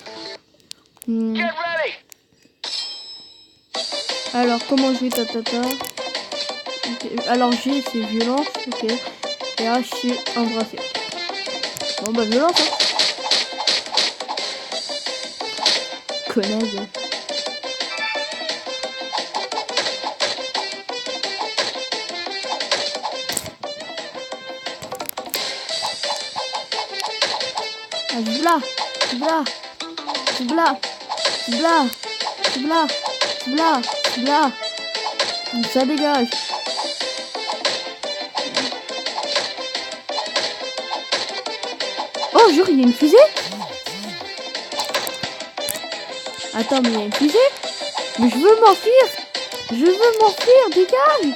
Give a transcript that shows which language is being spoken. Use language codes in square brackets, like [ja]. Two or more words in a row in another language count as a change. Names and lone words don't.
[fr] Alors, comment jouer tatata? Okay. Alors, G, c'est violence. Ok. Et H, c'est embrasser. Bon, bah, violence, hein. Connasse. Ah, bla, bla, bla, bla, bla, bla, bla. Ça dégage. Oh, jure, il y a une fusée? Attends, mais il y a une fusée? Mais je veux m'enfuir! Je veux m'enfuir, dégage!